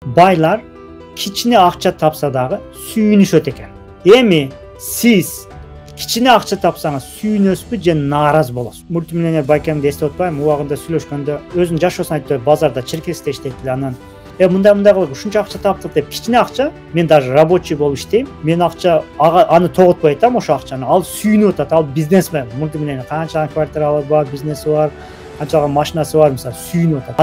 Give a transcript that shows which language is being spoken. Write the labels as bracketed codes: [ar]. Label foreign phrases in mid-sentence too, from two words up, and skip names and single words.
[ky] байлар кичине акча тапса дагы sүйүнүшөт экен. Эми сиз кичине акча tapsаңыз сүйүнөсүзбү же нааразы болосуз. Мультимиллионер байкемди эстеп атпайм, убагында сүйлөшкөндө өзүнүн жашоосун айтты, базарда черкесте иштейт эле, анан мындай кылып ушунча акча таптык деп кичине акча, мен [ru] даже рабочий [ky] болуп иштейм, мен акча аны тоготпой айтам, ошо акчаны ал сүйүнүп атат, ал бизнесмен, мультимиллионер, канча квартиралары бар, бизнеси бар, канча машинасы бар, мисалы сүйүнүп атат.